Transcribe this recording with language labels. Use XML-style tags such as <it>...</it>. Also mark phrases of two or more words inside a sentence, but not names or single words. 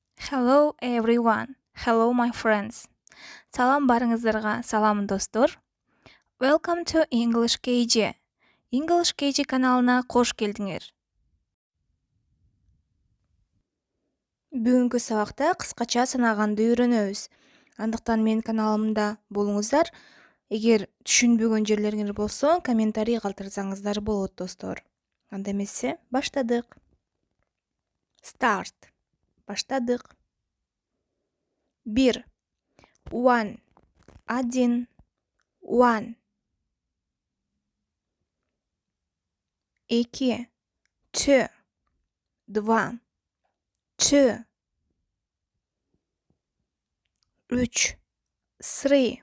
<en>Hello everyone. Hello my friends.</en> <ky>Салам барыңыздарга, салам достор.</ky> <en>Welcome to English KG.</en> <ky>English KG каналына кош келдиңер. Бүгүнкү сабакта кыскача санаганды үйрөнөбүз. Андыктан менин каналымда болуңуздар. Эгер түшүнбөгөн жерлериңер болсо, комментарий калтырсаңыздар болот достор. Анда эмесе, баштадык. Start. Баштадык. 1.</ky> <en>One. Один. One. 2. Two. Два. Two. 3. Three.</en>